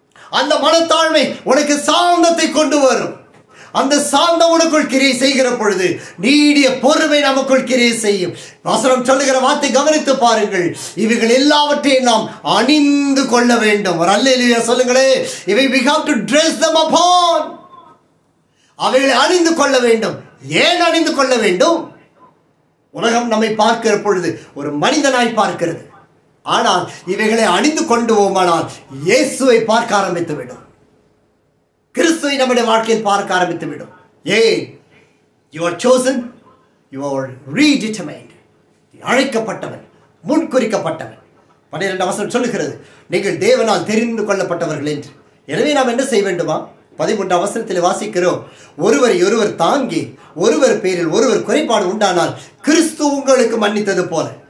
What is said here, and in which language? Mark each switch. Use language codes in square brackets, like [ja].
[ta] அந்த மனத்தாழ்மை உனக்கு சாந்தத்தை கொண்டு வரும். அந்த சாந்தம் உனக்குள் கிரியை செய்கிற பொழுது நீடிய பொறுமை நமக்குள் கிரியை செய்யும். வசனம் சொல்லுகிற வார்த்தை கவனித்து பாருங்கள். இவைகள் எல்லாவற்றையும் நாம் அணிந்து கொள்ள வேண்டும். ஒரு அல்லேலூயா சொல்லுங்களே. [en] இவை we have to dress them upon. [ta] அவைகளை அணிந்து கொள்ள வேண்டும். ஏன் அணிந்து கொள்ள வேண்டும்? உலகம் நம்மை பார்க்கிற பொழுது ஒரு மனிதனாய் பார்க்கிறது. ஆனால் இவைகளை அணிந்து கொண்டுவோமானால் இயேசுவை பார்க்க ஆரம்பித்து விடும். கிறிஸ்துவை நம்முடைய வாழ்க்கையில் பார்க்க ஆரம்பித்து விடும். ஏன்? [en] You are chosen, you are redetermined. [ta] அழைக்கப்பட்டவன், முன்குறிக்கப்பட்டவன். 12 வசனம் சொல்லுகிறது, நீங்கள் தேவனால் தெரிந்து கொள்ளப்பட்டவர்கள் என்று. எனவே நாம் என்ன செய்ய வேண்டுமா? 13 வசனத்தில் வாசிக்கிறோம், ஒருவரை ஒருவர் தாங்கி ஒருவர் பேரில் ஒருவர் குறைபாடு உண்டானால் கிறிஸ்து உங்களுக்கு மன்னித்தது போல.